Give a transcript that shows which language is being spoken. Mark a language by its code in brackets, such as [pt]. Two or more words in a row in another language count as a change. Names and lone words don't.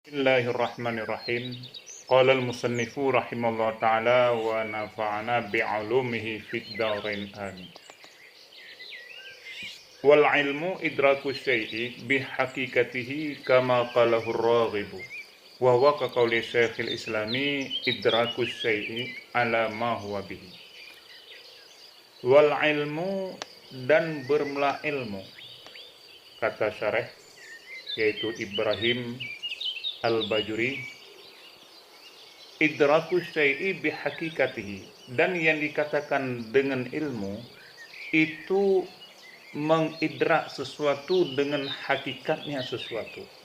[ar] بسم الله الرحمن الرحيم. قال المصنف رحمه الله تعالى ونفعنا بعلومه في الدارين آمين. والعلم إدراك الشيء بحقيقته كما قاله الراغب. وهو كقول شيخ الإسلام إدراك الشيء على ما هو به. والعلم [id] dan bermula ilmu, kata syarah yaitu Ibrahim Al-Bajuri, [ar] إدراك الشيء بحقيقته, [id] dan yang dikatakan dengan ilmu itu mengidrak sesuatu dengan hakikatnya sesuatu,